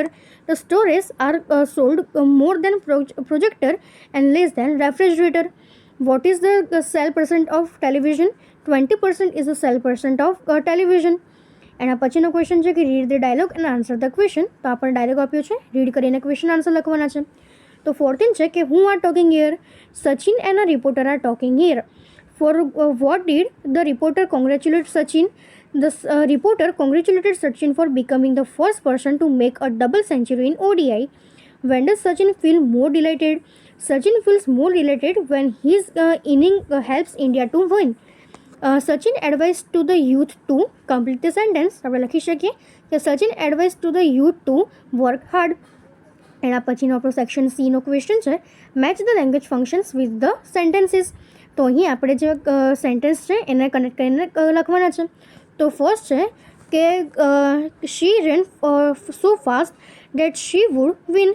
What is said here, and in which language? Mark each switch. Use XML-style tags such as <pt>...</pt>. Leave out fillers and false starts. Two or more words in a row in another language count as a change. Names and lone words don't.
<en>The storage are sold more than projector and less than refrigerator. What is the sell percent of television? 20% is the sell percent of television.</en> <gu>એના પછીનો ક્વેશ્ચન છે કે</gu> <en>read the dialogue and answer the question.</en> <gu>તો આપણને ડાયલોગ આપ્યો છે, રીડ કરીને</gu> <en>question answer</en> <gu>લખવાના છે. તો 14 છે કે</gu> <en>who are talking here. Sachin and a reporter are talking here. For what did the reporter congratulate Sachin? The reporter congratulated Sachin for becoming the first person to make a double century in ODI. When does Sachin feel more delighted? Sachin feels more delighted when his inning helps India to win. Sachin advised to the youth to complete the sentence.</en> <gu>આપણે લખી શકીએ કે</gu> <en>Sachin advised to the youth to work hard.</en> <gu>એના પછીનો આપણો સેક્શન સીનો ક્વેશ્ચન છે</gu> <en>match the language functions with the sentences.</en> <gu>તો અહીં આપણે જે સેન્ટેન્સ છે એને કનેક્ટ કરીને લખવાના છે. તો ફર્સ્ટ છે કે</gu> <en>she ran so fast that she would win.</en>